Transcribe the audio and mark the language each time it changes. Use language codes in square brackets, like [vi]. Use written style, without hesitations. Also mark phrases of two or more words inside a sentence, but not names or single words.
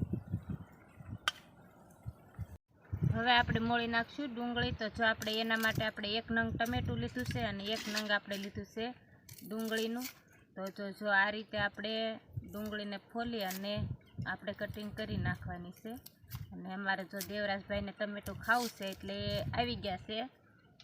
[gu] હવે આપણે મોળી નાખશું ડુંગળી। તો જો આપણે એના માટે આપણે 1 નંગ टमेटું લીધું છે અને 1 नंग આપણે લીધું છે ડુંગળીનું। તો જો આ રીતે આપણે ડુંગળીને ફોલી અને આપણે કટિંગ કરી નાખવાની છે। અને અમારે જો દેવરાજભાઈને ટમેટું ખાવું છે એટલે આવી ગયા છે।